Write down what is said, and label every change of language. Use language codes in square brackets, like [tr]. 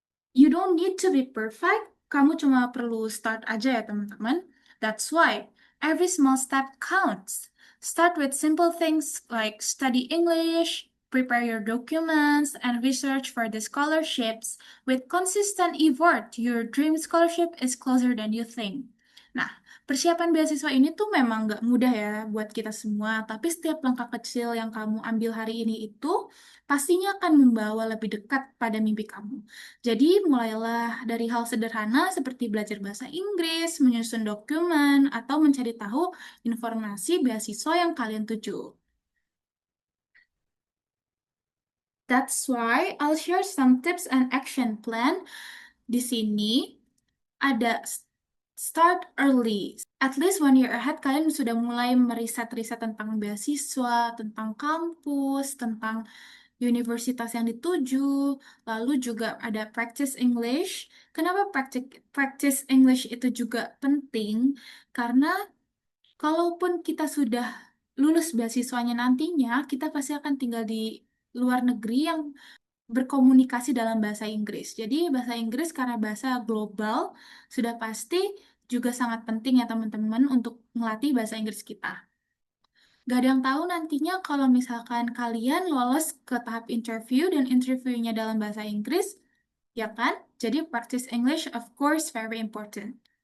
[en] You don't need to be perfect. [id] Kamu cuma perlu start aja ya teman-teman. [en] That's why every small step counts. Start with simple things like study English, prepare your documents, and research for the scholarships. With consistent effort, your dream scholarship is closer than you think. [id] Nah, persiapan beasiswa ini tuh memang nggak mudah ya buat kita semua, tapi setiap langkah kecil yang kamu ambil hari ini itu pastinya akan membawa lebih dekat pada mimpi kamu. Jadi, mulailah dari hal sederhana seperti belajar bahasa Inggris, menyusun dokumen, atau mencari tahu informasi beasiswa yang kalian tuju. [en] That's why I'll share some tips and action plan. [id] Di sini ada [en] Start early. At least 1 year ahead, [id] kalian sudah mulai meriset-riset tentang beasiswa, tentang kampus, tentang universitas yang dituju, lalu juga ada practice English. Kenapa practice English itu juga penting? Karena kalaupun kita sudah lulus beasiswanya nantinya, kita pasti akan tinggal di luar negeri yang berkomunikasi dalam bahasa Inggris. Jadi bahasa Inggris karena bahasa global sudah pasti juga sangat penting ya teman-teman untuk melatih bahasa Inggris kita. Gak ada yang tahu nantinya kalau misalkan kalian lolos ke tahap interview dan interviewnya dalam bahasa Inggris, ya kan? [en] Jadi practice English of course very important.